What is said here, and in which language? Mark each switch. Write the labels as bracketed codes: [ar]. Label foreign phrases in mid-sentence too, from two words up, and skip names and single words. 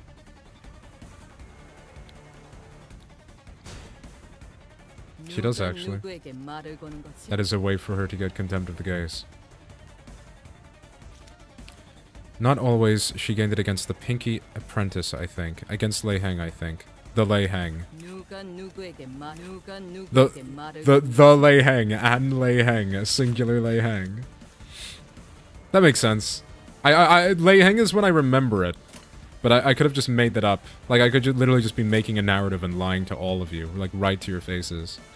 [en] She does actually. That is a way for her to get contempt of the gaze. Not always. She gained it against the Pinky Apprentice, I think. Against Lei Heng, I think. The Lei Heng. The Lei Heng. And Lei Heng. Singular Lei Heng. That makes sense. Lei Heng is when I remember it. But I could have just made that up. Like, I could literally just be making a narrative and lying to all of you. Like, right to your faces.